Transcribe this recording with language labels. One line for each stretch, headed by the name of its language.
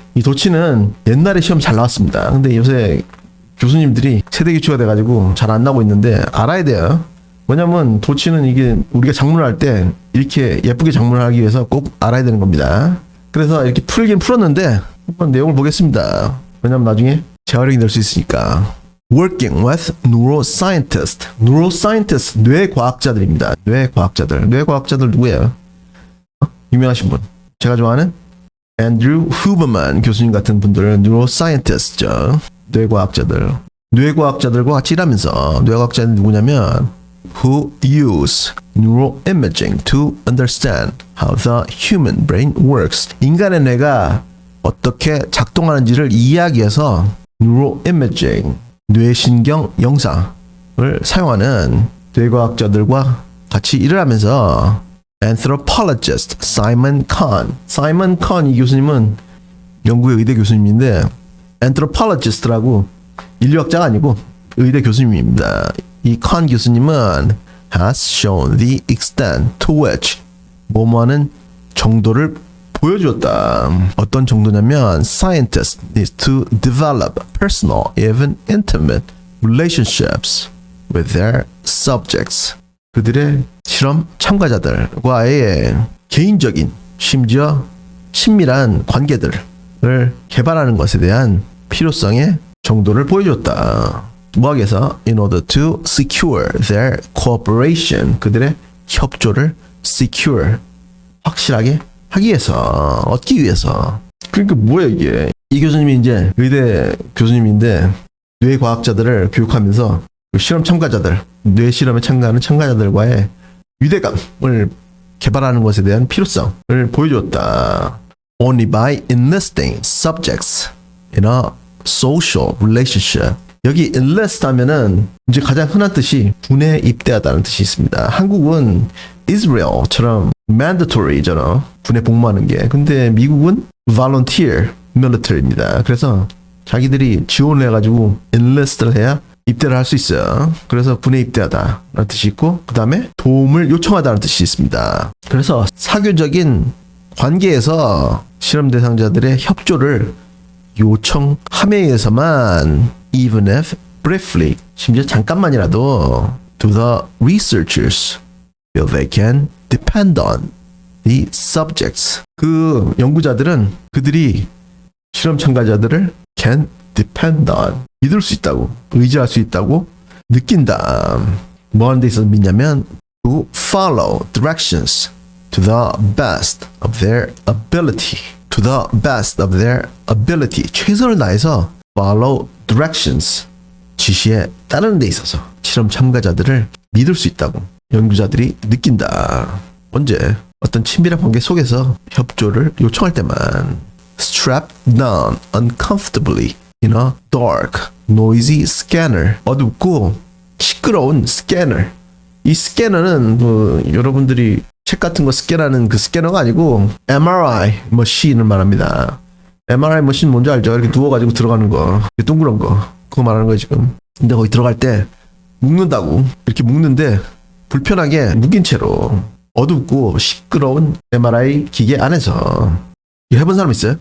Korean: 이 도치는 옛날에 시험 잘 나왔습니다. 근데 요새 교수님들이 세대 교체가 돼가지고 잘 안 나오고 있는데 알아야 돼요. 뭐냐면 도치는 이게 우리가 작문을 할 때 이렇게 예쁘게 작문을 하기 위해서 꼭 알아야 되는 겁니다. 그래서 이렇게 풀긴 풀었는데 한번 내용을 보겠습니다. 왜냐면 나중에 재활용이 될 수 있으니까.
English: Working with neuroscientists.
Korean: neuroscientists 뇌과학자들입니다. 뇌과학자들 누구예요? 유명하신 분. 제가 좋아하는 앤드류 후버만 교수님 같은 분들은 neuroscientists죠. 뇌과학자들과 같이 일하면서 뇌과학자는 누구냐면
English: who use neuroimaging to understand how the human brain works.
Korean: 인간의 뇌가 어떻게 작동하는지를 이해하기 위해서 neuroimaging, 뇌신경 영상을 사용하는 뇌과학자들과 같이 일을 하면서 anthropologist Simon Kahn 이 교수님은 영국의 의대 교수님인데 anthropologist라고 인류학자가 아니고 의대 교수님입니다. 이 Kahn 교수님은
English: has shown the extent to which
Korean: 뭐뭐하는 정도를 보여주었다. 어떤 정도냐면
English: scientists need to develop personal, even intimate relationships with their subjects.
Korean: 그들의 실험 참가자들과의 개인적인 심지어 친밀한 관계들을 개발하는 것에 대한 필요성의 정도를 보여줬다. 뭐하기 위해서?
English: In order to secure their cooperation.
Korean: 그들의 협조를 secure. 확실하게 하기 위해서. 얻기 위해서. 그러니까 뭐야 이게. 이 교수님이 이제 의대 교수님인데 뇌과학자들을 교육하면서 실험 참가자들, 뇌 실험에 참가하는 참가자들과의 유대감을 개발하는 것에 대한 필요성을 보여줬다.
English: Only by enlisting subjects in a social relationship.
Korean: 여기 enlist 하면은 이제 가장 흔한 뜻이 군에 입대하다는 뜻이 있습니다. 한국은 Israel처럼 mandatory잖아. 군에 복무하는 게. 근데 미국은 volunteer military입니다. 그래서 자기들이 지원을 해가지고 enlist를 해야 입대를 할 수 있어요. 그래서 군에 입대하다 라는 뜻이 있고 그 다음에 도움을 요청하다는 뜻이 있습니다. 그래서 사교적인 관계에서 실험 대상자들의 협조를 요청함에 의해서만
English: even if briefly
Korean: 심지어 잠깐만이라도
English: to the researchers feel they can depend on the subjects.
Korean: 그 연구자들은 그들이 실험 참가자들을
English: can depend on
Korean: 믿을 수 있다고 의지할 수 있다고 느낀다. 뭐 하는 데 있어서 믿냐면
English: to follow directions to the best of their ability. to the best of their ability.
Korean: 최선을 다해서
English: follow directions.
Korean: 지시에 따르는 데 있어서 실험 참가자들을 믿을 수 있다고 연구자들이 느낀다. 언제? 어떤 친밀한 관계 속에서 협조를 요청할 때만.
English: strapped down uncomfortably in a dark, noisy scanner.
Korean: 어둡고 시끄러운 스캐너. 이 스캐너는 뭐 여러분들이 책 같은 거 스캔하는 그 스캐너가 아니고 MRI 머신을 말합니다. MRI 머신 뭔지 알죠? 이렇게 누워가지고 들어가는 거. 동그란 거. 그거 말하는 거예요 지금. 근데 거기 들어갈 때 묶는다고. 이렇게 묶는데 불편하게 묶인 채로 어둡고 시끄러운 MRI 기계 안에서. 이거 해본 사람 있어요?